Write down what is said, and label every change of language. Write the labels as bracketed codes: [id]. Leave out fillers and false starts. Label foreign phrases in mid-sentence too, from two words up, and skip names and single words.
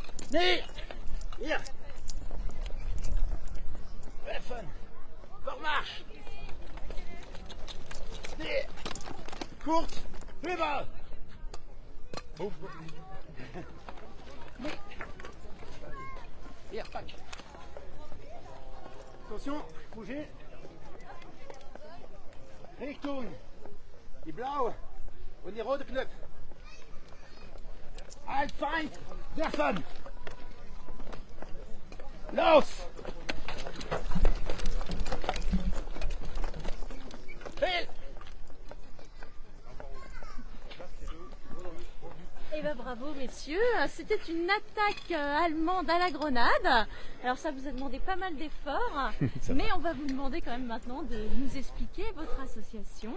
[de] Nee! Hier! Treffen! Vormarsch! Nee! Kurz! Rüber! Nee! Hier, [fr] pack! Attention, bougez! [de] Richtung! Die blaue und die rote Knöpfe! Halt, Feind! Werfen! Los! Fehl! [fr] Eh ben bravo messieurs, c'était une attaque allemande à la grenade. Alors ça vous a demandé pas mal d'efforts, mais on va vous demander quand même maintenant de nous expliquer votre association.